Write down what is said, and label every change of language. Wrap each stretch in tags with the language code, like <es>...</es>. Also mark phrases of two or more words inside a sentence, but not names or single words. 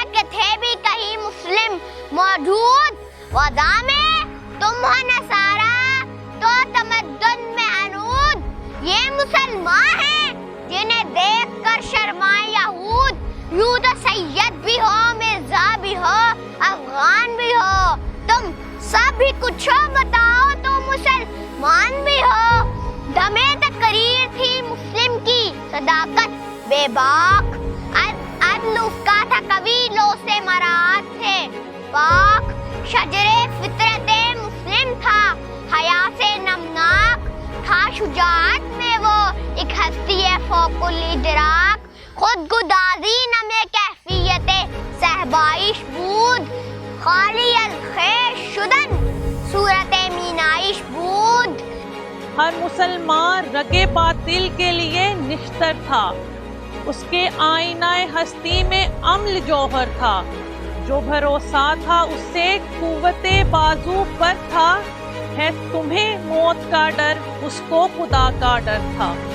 <ur>کہ تھے بھی کہیں مسلم موجود، وضع میں تم ہو نصارا تو تمدن میں عنود، یہ مسلمان ہیں جنہیں دیکھ کر شرمائے یہود، یوں تو سید بھی ہو مرزا بھی ہو افغان بھی ہو، تم سب ہی کچھ ہو بتاؤ تو مسلمان بھی ہو، دمے تقریر تھی مسلم کی صداقت بے باک، عدل اس کا تھا قبیلوں سے مراد تھے پاک، شجر فطرت مسلم تھا حیا سے نمناک، تھا شجاعت میں وہ ایک ہستی فوق الادراک،</ur> <fa>خود گدازی نمے کیفیت صحبائش بود، خالی الخیر شدن صورت مینائش بود،</fa> <ur>ہر مسلمان رگے باطل کے لیے نشتر تھا، اس کے آئینہ ہستی میں عمل جوہر تھا، جو بھروسہ تھا اس سے قوت بازو پر تھا، ہے تمہیں موت کا ڈر اس کو خدا کا ڈر تھا،</ur>